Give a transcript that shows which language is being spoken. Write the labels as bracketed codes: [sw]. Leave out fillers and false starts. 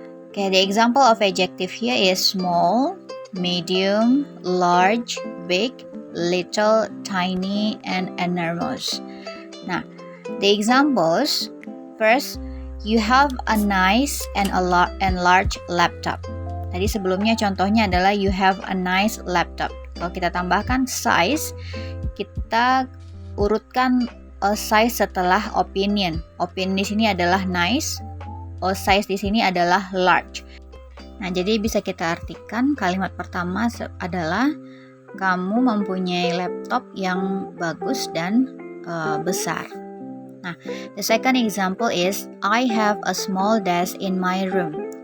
[en] Okay, the example of adjective here is small, medium, large, big, little, tiny, and enormous. Nah, the examples, first, you have a nice and large laptop. [id] Tadi sebelumnya contohnya adalah [en] you have a nice laptop. [id] Kalau kita tambahkan size, kita urutkan size setelah opinion. Opinion di sini adalah nice, size di sini adalah large. Nah, jadi bisa kita artikan kalimat pertama adalah kamu mempunyai laptop yang bagus dan besar. [en] Nah, the second example is I have a small desk in my room.